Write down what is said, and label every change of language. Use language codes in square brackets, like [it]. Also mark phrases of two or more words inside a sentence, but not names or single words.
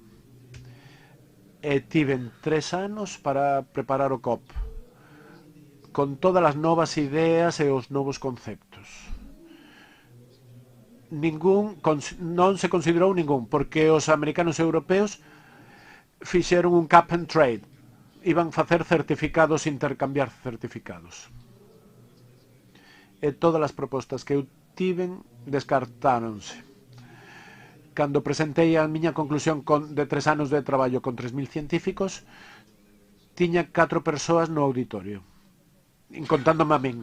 [gl] E tiven 3 anos para preparar o COP, con todas as novas ideas e os novos conceptos. Non se considerou ningún, porque os americanos e europeos fixeron un [en] cap and trade. [gl] Iban facer certificados, intercambiar certificados. E todas as propostas que eu tiven descartáronse. Cando presentei a miña conclusión de 3 anos de traballo con 3.000 científicos, tiña 4 persoas no auditorio, contándome a min.